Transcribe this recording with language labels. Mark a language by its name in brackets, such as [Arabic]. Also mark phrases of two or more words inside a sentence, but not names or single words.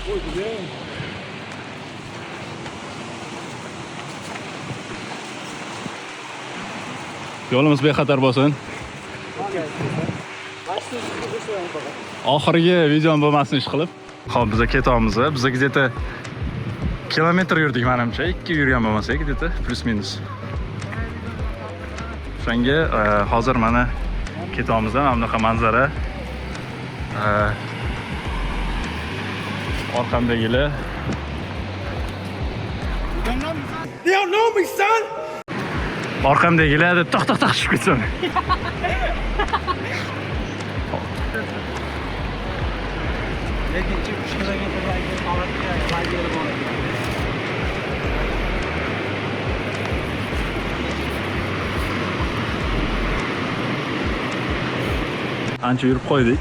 [Uzbek] Yo'limiz bexatar bo'lsin. Oxirgi videom bo'lmasin ish qilib. Xo'p, biz ketyapmiz. Biz где-то kilometr yurdik menimcha. 2 yurgan bo'lmasak, где-то plus minus. Shunga hozir mana ketyapmiz. Mana bunaqa manzara. Orqamdagilar. [English] You don't know me, son. [Uzbek] Orqamdagilar deb to'xtaq tushib ketsin. Lekin 2-3 kilometrdan holatga vaziyat bor ekan. Ancha yurib qo'ydik.